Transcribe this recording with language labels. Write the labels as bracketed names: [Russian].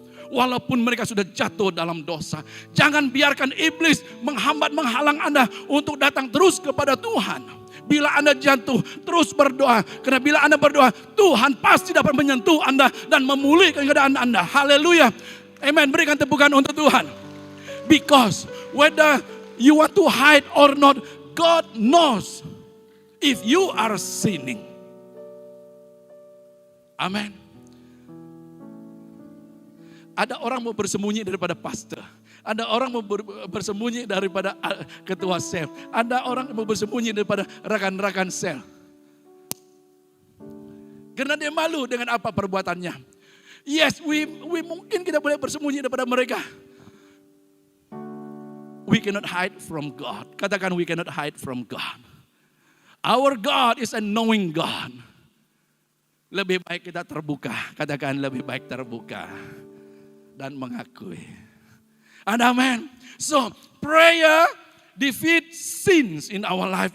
[Indonesian] Walaupun mereka sudah jatuh dalam dosa, jangan biarkan iblis menghambat-menghalang Anda untuk datang terus kepada Tuhan. Bila Anda jatuh, terus berdoa. Karena bila Anda berdoa, Tuhan pasti dapat menyentuh Anda dan memulihkan keadaan Anda. Haleluya. Amen. Berikan tepukan untuk Tuhan. [English] Because whether you want to hide or not, God knows if you are sinning. Amen. [Indonesian] Ada orang mau bersembunyi daripada pastor. Ada orang mau bersembunyi daripada ketua sel. Ada orang mau bersembunyi daripada rekan-rekan sel. Karena dia malu dengan apa perbuatannya. [English] Yes, we [Indonesian] mungkin kita boleh bersembunyi daripada mereka. [English] We cannot hide from God. [Indonesian] Katakan [English] we cannot hide from God. Our God is a knowing God. [Indonesian] Lebih baik kita terbuka. Katakan lebih baik terbuka dan mengakui. Amen. [English] So, prayer defeat sins in our life.